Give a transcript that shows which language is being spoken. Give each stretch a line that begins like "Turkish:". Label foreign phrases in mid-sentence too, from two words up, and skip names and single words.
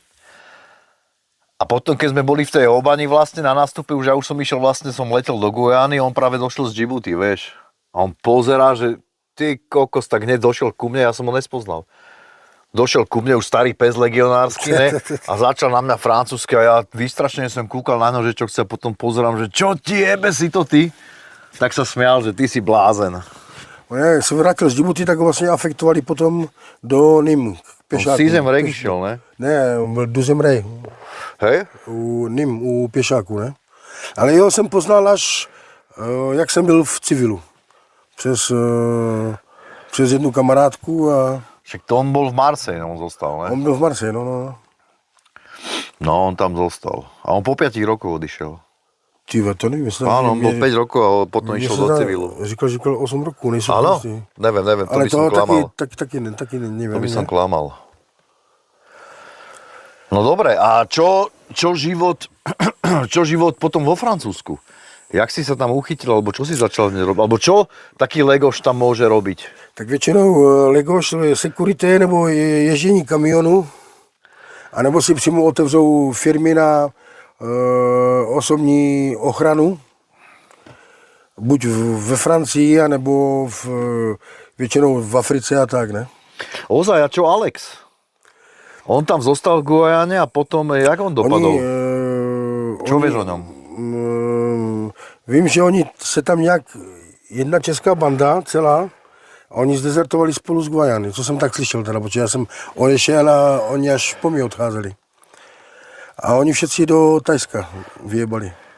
Slovak: A potom, keď sme boli v tej Obani vlastne na nástupe, už ja už som išiel vlastne, som letel do Guyany, on práve došiel z Djibouti, vieš. A on pozerá, že ty kokos, tak hneď došiel ku mne, ja som ho nespoznal. Došiel ku mne už starý pes legionársky, ne? A začal na mňa francúzsky a ja vystrašene som kúkal na ňo, že čo chce, potom pozerám, že čo ti jebe si to ty? Tak sa smial, že ty si blázen.
Czech: Jak se vrátil z Djibouti, tak ho vlastně afektovali potom do NIM.
Slovak: Sizem Reg išiel, ne?
Czech: Ne, byl Duzem Rej.
Slovak: Hej?
Czech: U NIM, u pěšáků, ne? Ale jeho jsem poznal až, jak jsem byl v civilu. Přes jednu kamarádku a...
Slovak: Však to on bol v Marseille, on zostal, ne?
Czech: On byl v Marseille, no.
Slovak: No, on tam zostal. A on po 5 rokoch odišiel.
Czech: Tyve, to nevím, jestli...
Slovak: Áno, on bol 5 rokov a potom išiel do civilu.
Czech: Říkal 8 rokov, nejsem
Slovak: Áno?
Czech: prostý.
Slovak: Neviem, to ale by som klamal. taky neviem. To by som klamal. No dobre, a čo život potom vo Francúzsku? Jak si sa tam uchytil, alebo čo si začal robiť? Alebo čo taký Legoš tam môže robiť?
Czech: Tak většinou Legoš je security nebo ježdění kamionu, anebo si přímo otevřou firmy na osobní ochranu, buď ve Francii, anebo většinou v Africe a tak, ne?
Slovak: Ozaj, a čo Alex? On tam zostal v Guyane a potom, jak on dopadol? Čo vieš o ňom?
Czech: Vím, že oni se tam nějak, jedna česká banda celá, a oni zdezertovali spolu z Guyany, co jsem tak slyšel teda, protože já jsem odešel a oni až po mě odcházeli.
Slovak: A oni všetci do Tajska vyjebali.